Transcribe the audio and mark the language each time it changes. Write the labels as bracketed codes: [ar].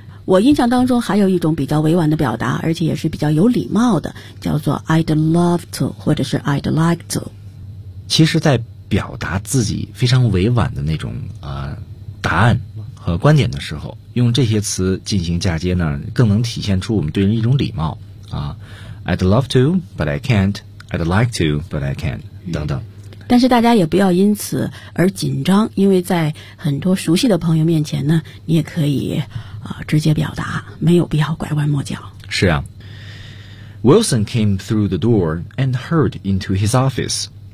[zh] 我印象当中还有一种比较委婉的表达，而且也是比较有礼貌的，叫做 [en] I'd love to [zh] 或者是 [en] I'd like to。 [zh] 其实在表达自己非常委婉的那种答案和观点的时候，用这些词进行嫁接呢，更能体现出我们对人一种礼貌啊。 [en] I'd love to but I can't, I'd like to but I can't 等等。 [zh] 但是大家也不要因此而紧张，因为在很多熟悉的朋友面前呢，你也可以直接表达，没有必要拐弯抹角。是啊。 [en] Wilson came through the door and hurried into his office.